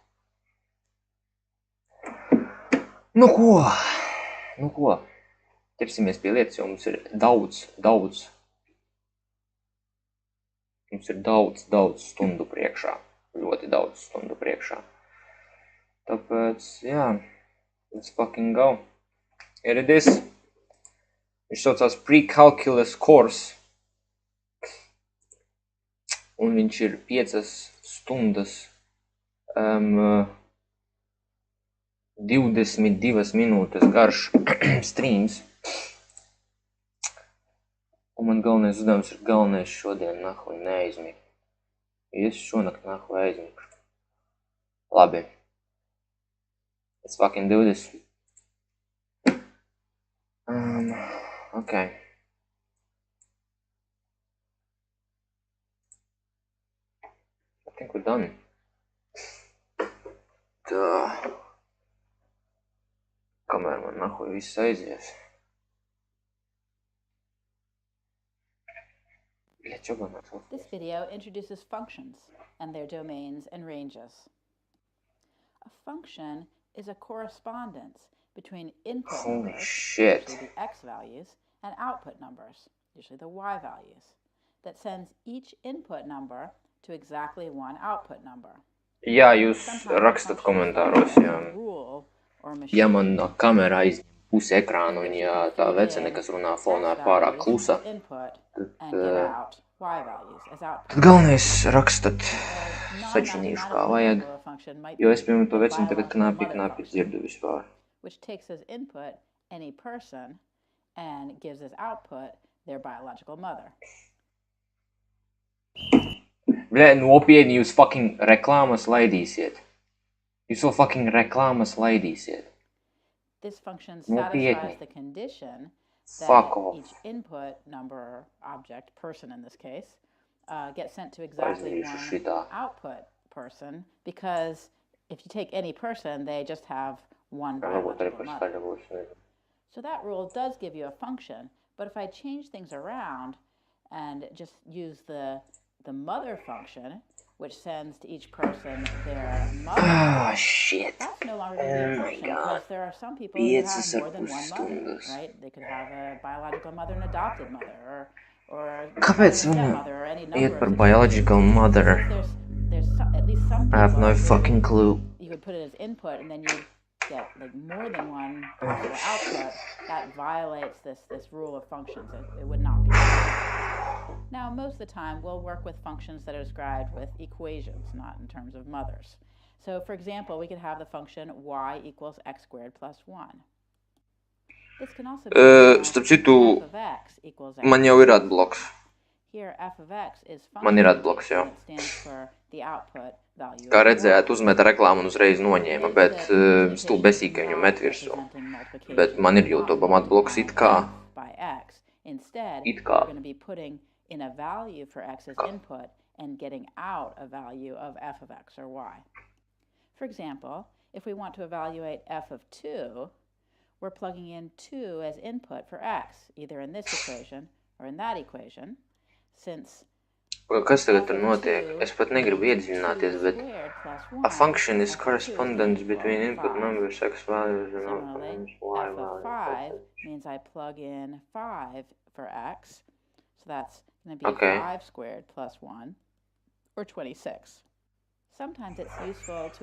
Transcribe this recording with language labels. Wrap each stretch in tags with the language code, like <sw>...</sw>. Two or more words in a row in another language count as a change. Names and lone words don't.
<lv>Nu ko, ķersimies pie lietas, jo mums ir daudz stundu priekšā, ļoti daudz stundu priekšā. Tāpēc, jā,</lv> <en>let's fucking go. Here it is.</en> <lv>Viņš saucās Precalculus Course. Un viņš ir 5 stundas 22 minūtes garš streams. Un man galvenais uzdevums ir galvenais šodien nahuj neaizmigt. Es šonakt nahuj aizmigšu. Labi.</lv> <en>Let's fucking do this. Okay. I think we're done.</en> <lv>Kamēr man nahuj viss aizies.</lv> <en>This video introduces functions and their domains and ranges. A function is a correspondence between input numbers, usually the x values, and output numbers, usually the y values, that sends each input number to exactly one output number.</en> <lv>Jā, jūs rakstat komentāros, jā. Ja man kamera aizņem pusi ekrānu, un ja tā vecene, kas runā fonā, ir pārāk klusa, tad galvenais rakstat sačinīšu kā vajag, jo es pirms to vecinu tagad knapi dzirdu vispār.</lv> <en>Which takes as input any person and gives as output their biological mother.</en> <lv>Bļē, nopietni jūs fucking reklāmas laidīsiet. Jūs vēl fucking reklāmas laidīsiet.</lv> <en>This function satisfies the condition that each input number, object, person in this case, gets sent to exactly one output person, because if you take any person, they just have one biological mother. So that rule does give you a function, but if I change things around and just use the mother function, which sends to each person their mother, that's no longer going to be a function, because there are some people who have more than one mother, right? They could have a biological mother and adopted mother, or</en> <lv>Kāpēc</lv> <en>stepmother, or any number</en> <lv>iet par</lv> <en>biological mother? there's at least some people I have no fucking clue. You would put it as input, and then you get like more than one possible output. That violates this rule of functions. It would not be. Now, most of the time, we'll work with functions that are described with equations, not in terms of mothers. So, for example, we could have the function y equals x squared plus 1. This can also be</en> <lv>Starp citu,</lv> <en>f of x equals x.</en> <lv>man jau ir atbloks.</lv> <en>Here, f of x is</en> <lv>Man ir</lv> <en>function</en> <lv>atbloks, jā.</lv> <en>that stands for the output value.</en> <lv>Kā redzēt, uzmeta reklāmu un uzreiz noņēma, bet stulbesīgi, ka viņu met virsū. Bet man ir YouTube'am atbloks it kā.</lv> <en>Instead,</en> <lv>It</lv> <en>we're</en> <lv>kā.</lv> <en>going to be putting in a value for x as input and getting out a value of f of x or y. For example, if we want to evaluate f of 2, we're plugging in 2 as input for x, either in this equation or in that equation, since</en> <lv>Kas tagad tur notiek? Es pat negribu iedziļināties, bet</lv> <en>a function is correspondence between input numbers, x values and output numbers, y f of 5 values. means I plug in 5 for x, so that's going to be Okay. 5 squared plus 1, or 26. Sometimes it's useful to</en>